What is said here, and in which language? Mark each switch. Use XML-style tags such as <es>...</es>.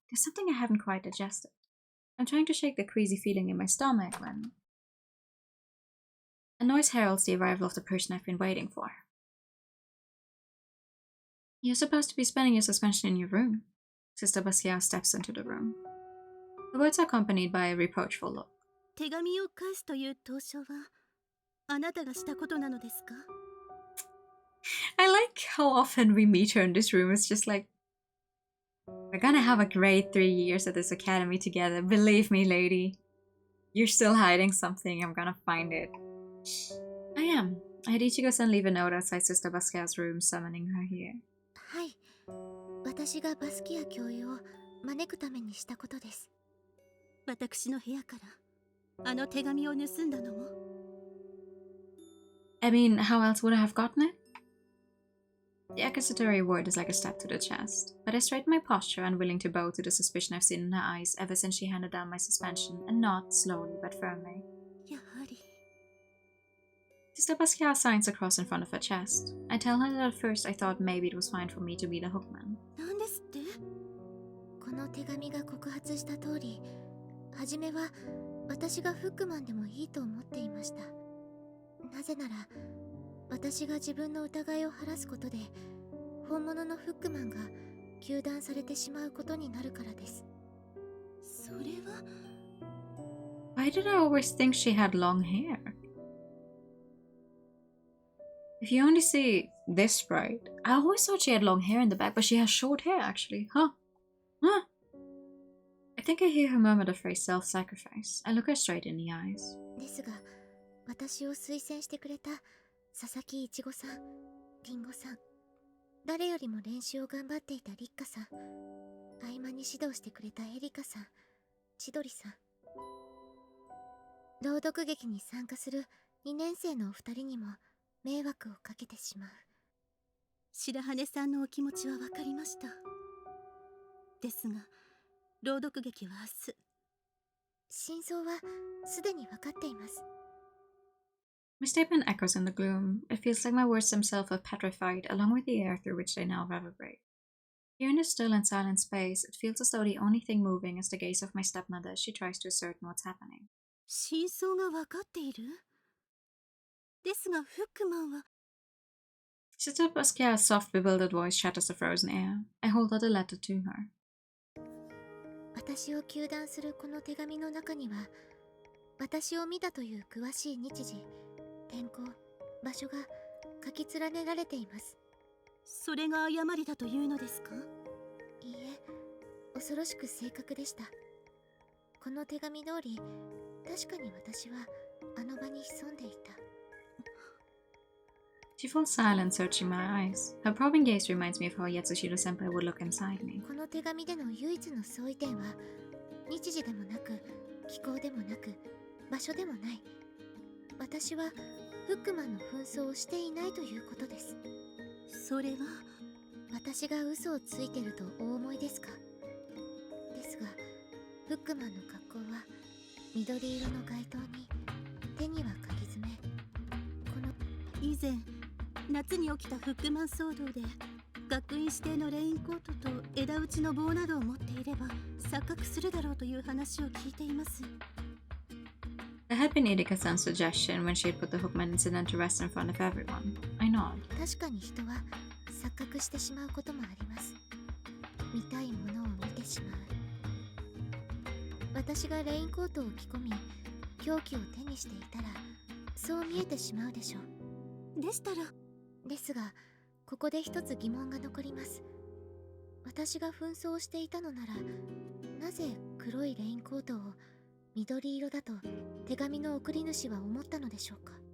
<en>There's something I haven't quite digested. I'm trying to shake the queasy feeling in my stomach when a noise heralds the arrival of the person I've been waiting for. You're supposed to be spending your suspension in your room. Sister Basquiat steps into the room. The words are accompanied by a reproachful look.</en> <ja>手紙を返すという投書はあなたがしたことなのですか?</ja> <en>I like how often we meet her in this room. It's just like, we're gonna have a great 3 years at this academy together. Believe me, lady. You're still hiding something. I'm gonna find it. I am. I had Ichigo-san leave a note outside Sister Basquiat's room, summoning her here.</en> <ja>はい。私がバスキア教諭を招くためにしたことです。私の部屋からあの手紙を盗んだのも。</ja> <en>I mean, how else would I have gotten it? The accusatory word is like a stab to the chest, but I straighten my posture, unwilling to bow to the suspicion I've seen in her eyes ever since she handed down my suspension, and nod slowly but firmly.</en> <ja>やはり。</ja> <en>Sister Basquiat signs a cross in front of her chest. I tell her that at first I thought maybe it was fine for me to be the hookman.</en> <ja>なんですって? この手紙が告発した通り、初めは私がフックマンでもいいと思っていました。なぜなら、私が自分の疑いを晴らすことで、本物のフックマンが糾弾されてしまうことになるからです。それは</ja> <en>Why did I always think she had long hair? If you only see this sprite, I always thought she had long hair in the back, but she has short hair actually. Huh? I think I hear her murmur the phrase self-sacrifice. I look her straight in the eyes.</en> <ja>ですが、私を推薦してくれた佐々木いちごさん、りんごさん、誰よりも練習を頑張っていたりっかさん、合間に指導してくれたエリカさん、千鳥さん。朗読劇に参加する2年生のお二人にも迷惑をかけてしまう。白羽さんのお気持ちは分かりました。ですが、朗読劇は明日。真相はすでに分かっています。</ja> <en>My statement echoes in the gloom. It feels like my words themselves are petrified, along with the air through which they now reverberate. Here in this still and silent space, it feels as though the only thing moving is the gaze of my stepmother as she tries to ascertain what's happening.</en> <ja>真相が分かっている?ですが、フックマンは</ja> <en>Sister Basquiat's soft, bewildered voice shatters the frozen air. I hold out the letter to her.</en> <ja>私を糾弾するこの手紙の中には、私を見たという詳しい日時、天候、場所が書き連ねられています。それが誤りだというのですか?いいえ、恐ろしく正確でした。この手紙通り、確かに私はあの場に潜んでいた。</ja> <en>She falls silent, searching my eyes. Her probing gaze reminds me of how Yatsushiro-senpai would look inside me.</en> <ja>この手紙での唯一の相違点は、日時でもなく、気候でもなく、場所でもない。私はフックマンの紛争をしていないということです。それは私が嘘をついてるとお思いですか？ですが、フックマンの格好は緑色の街灯に手には鍵爪。この以前夏に起きたフックマン騒動で学院指定のレインコートと枝打ちの棒などを持っていれば錯覚するだろうという話を聞いています。</ja> <en>That had been Irika-san's suggestion when she had put the Hookman incident to rest in front of everyone. I nod.</en> <ja>確かに人は錯覚してしまうこともあります。見たいものを見てしまう。私がレインコートを着込み凶器を手にしていたらそう見えてしまうでしょう。でしたらですが、ここで一つ疑問が残ります。私が紛争していたのなら、なぜ黒いレインコートを緑色だと手紙の送り主は思ったのでしょうか。</ja>